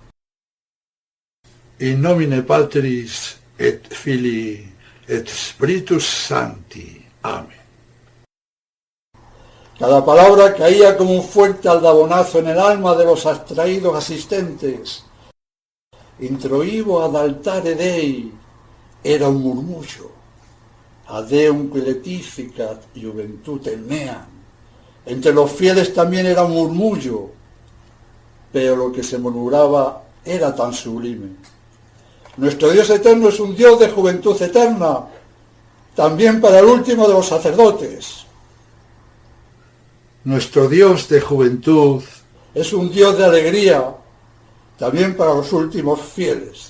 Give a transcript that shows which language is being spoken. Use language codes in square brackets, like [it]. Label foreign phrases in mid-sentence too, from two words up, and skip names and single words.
[la] In nomine Patris et Filii et Spiritus Sancti. [es] Amén. Cada palabra caía como un fuerte aldabonazo en el alma de los abstraídos asistentes. [la] Introibo ad altare Dei [es] era un murmullo. [la] Adeum qui letificat juventutem meam. [es] Entre los fieles también era un murmullo, pero lo que se murmuraba era tan sublime. Nuestro Dios eterno es un Dios de juventud eterna, también para el último de los sacerdotes. Nuestro Dios de juventud es un Dios de alegría, también para los últimos fieles.